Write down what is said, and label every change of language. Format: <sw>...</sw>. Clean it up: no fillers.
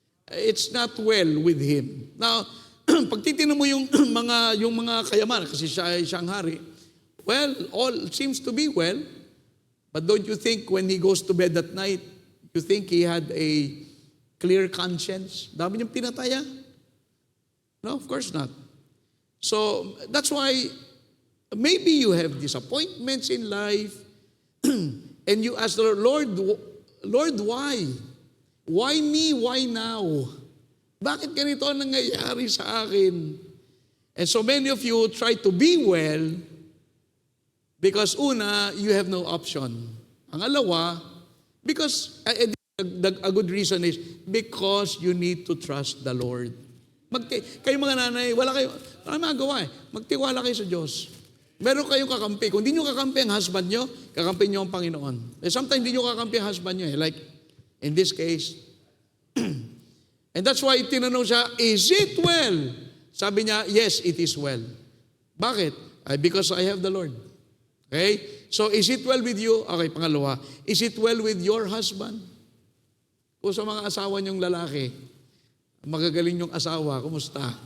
<en>It's not well with him.</en> <tl>Now, pag titignan mo yung mga kayaman, kasi siyang hari,</tl> <en>well, all seems to be well, but don't you think when he goes to bed at night, you think he had a clear conscience?</en> <tl>Dami niyang pinataya?</tl> <en>No, of course not. So, that's why maybe you have disappointments in life and you ask the Lord, Lord, why? Why me? Why now?</en> <tl>Bakit ganito ang nangyayari sa akin?</tl> <en>And so many of you try to be well because una, you have no option. Pangalawa, because a good reason is because you need to trust the Lord.</en> <tl>Kayo mga nanay, wala magawa eh. Magtiwala kayo sa Diyos. Meron kayong kakampi. Kung di nyo kakampi ang husband nyo, kakampi nyo ang Panginoon. Sometimes di nyo kakampi ang husband nyo eh.</tl> <en>Like, in this case. And that's why</en> <tl>tinanong siya,</tl> <en>is it well?</en> <tl>Sabi niya,</tl> <en>yes, it is well. Bakit? Because I have the Lord. Okay? So, is it well with you? Okay, pangalawa. Is it well with your husband?</en> <tl>Kung sa mga asawa niyong lalaki, magagaling yung asawa, kumusta?</tl>